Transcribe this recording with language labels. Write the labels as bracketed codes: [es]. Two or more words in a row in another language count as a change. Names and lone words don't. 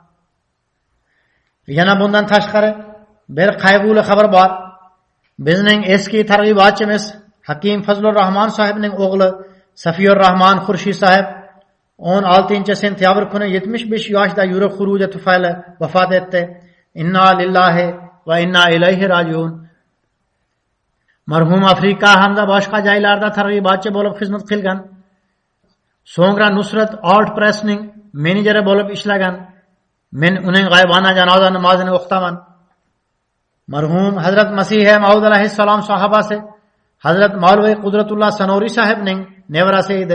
[uz] Yana bundan tashqari bir qayg'uli xabar bor. Bizning eski targ'ibotchimiz Hakim Fazlur Rahman sahibning o'g'li Safiyur Rahman Xurshid sahib 16-sentyabr kuni 75 yoshda yurak xuruji tufayli vafot etdi. [ar] إنا لله وإنا إليه راجعون. [uz] Marhum Afrika hamda boshqa joylarda targ'ibotchi bo'lib xizmat qilgan. So'ngra Nusrat Art Pressning menejeri bo'lib ishlagan. Men uning g'aybona janoza namozini o'qitaman. Marhum Hazrat Masih Maud alayhissalom sahobasi Hazrat Maulvi Qudratullah Sanori sahibning nevarasi edi.